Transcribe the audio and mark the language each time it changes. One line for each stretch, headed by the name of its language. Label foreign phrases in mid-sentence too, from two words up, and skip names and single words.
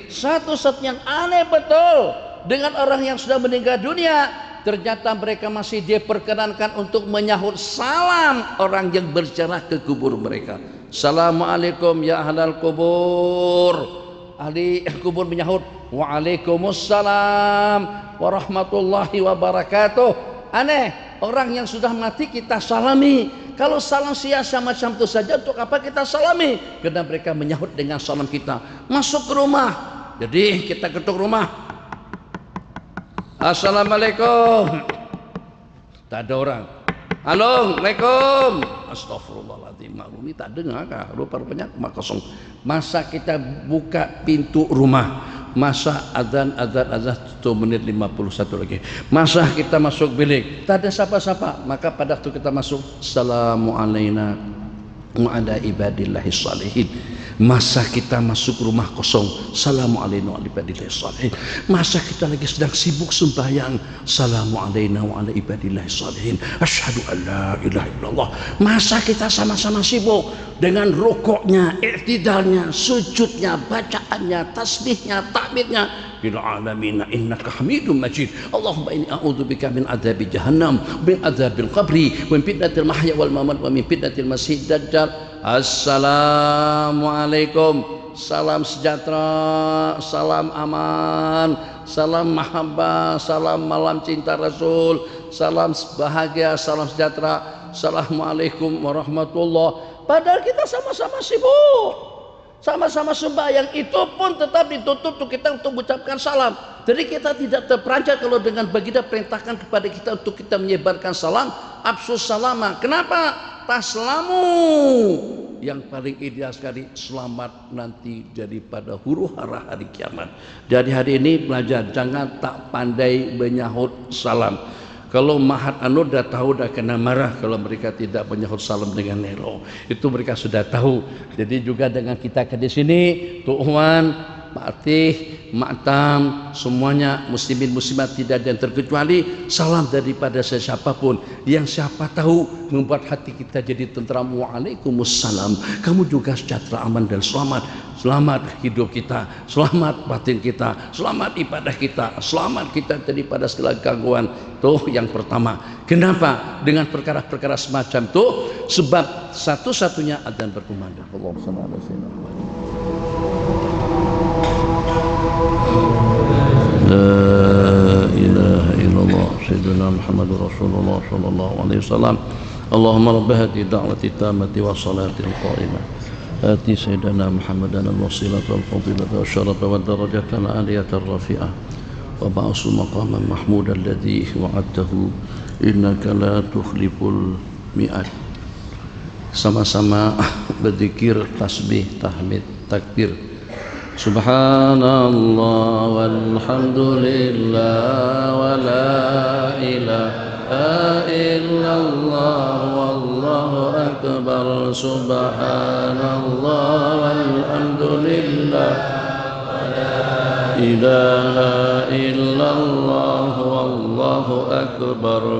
Malay: Satu-satunya yang aneh betul dengan orang yang sudah meninggal dunia, ternyata mereka masih diperkenankan untuk menyahut salam orang yang berziarah ke kubur mereka.
Arabic: السلام عليكم يا أهل القبور.
Malay: Ahli kubur menyahut
Arabic: وعليكم السلام ورحمة الله وبركاته.
Malay: Aneh, orang yang sudah mati kita salami. Kalau salam sia-sia macam itu saja, untuk apa kita salami? Karena mereka menyahut dengan salam kita. Masuk ke rumah, jadi kita ketuk rumah, assalamualaikum, tak ada orang.
Arabic: السلام عليكم أستغفر الله العظيم,
Malay: maklumi tak dengar kah? Rupa-rupanya rumah kosong. Masa kita buka pintu rumah, masa azan 1 menit 51 lagi, masa kita masuk bilik tak ada siapa-siapa, maka pada waktu kita masuk,
Arabic: السلام عليكم وعلى عباد الله الصالحين.
Malay: Masa kita masuk rumah kosong,
Arabic: السلام عليكم وعلى عباد الله الصالحين.
Malay: Masa kita lagi sedang sibuk sembahyang,
Arabic: السلام عليكم وعلى عباد الله الصالحين أشهد أن لا إله إلا الله.
Malay: Masa kita sama-sama sibuk dengan rukuknya, i'tidalnya, sujudnya, bacaannya, tasbihnya, takbirnya,
Arabic: بالعالمين إنك حميد مجيد. اللهم إني أعوذ بك من عذاب جهنم من عذاب القبر ومن فتنة المحيا والممات ومن فتنة المسيح الدجال.
Malay: Assalamualaikum, salam sejahtera, salam aman, salam mahabbah, salam malam cinta Rasul, salam bahagia, salam sejahtera.
Arabic: السلام عليكم ورحمة الله.
Malay: Padahal kita sama-sama sibuk, sama-sama sembahyang, itu pun tetap ditutup untuk kita untuk mengucapkan salam. Jadi kita tidak terperanjat kalau dengan baginda perintahkan kepada kita untuk kita menyebarkan salam,
Arabic: أفشوا السلام.
Malay: Kenapa? Taslamu, yang paling ideal sekali, selamat nanti daripada huru hara hari kiamat. Jadi hari ini belajar, jangan tak pandai menyahut salam. Kalau mahat anu dah tahu dah kena marah kalau mereka tidak menyahut salam dengan nero. Itu mereka sudah tahu. Jadi juga dengan kita ke di sini, Tuh Wan, Pak Atih, Mak Tam, semuanya muslimin muslimat tidak ada yang terkecuali, salam daripada siapapun yang siapa tahu membuat hati kita jadi tentram. Waalaikumsalam. Kamu juga sejahtera, aman dan selamat. Selamat hidup kita, selamat batin kita, selamat ibadah kita, selamat kita daripada segala gangguan. Tuh yang pertama. Kenapa? Dengan perkara-perkara semacam itu, sebab satu-satunya adzan berkumandang.
Arabic: اللهم صل على سيدنا محمد لا إله إلا الله سيدنا محمد رسول الله صلى الله عليه وسلم. اللهم رب هذه الدعوة التامة والصلاة القائمة آتي سيدنا محمدا الوسيلة والفضيلة والشرف والدرجة العالية الرفيعة وبعث مقاما محمودا الذي وعدته إنك لا تخلف الميعاد.
Malay: Sama-sama berzikir, tasbih, tahmid, takbir.
Arabic: سبحان الله والحمد لله ولا إله إلا الله والله أكبر. سبحان الله والحمد لله ولا إله إلا الله والله أكبر.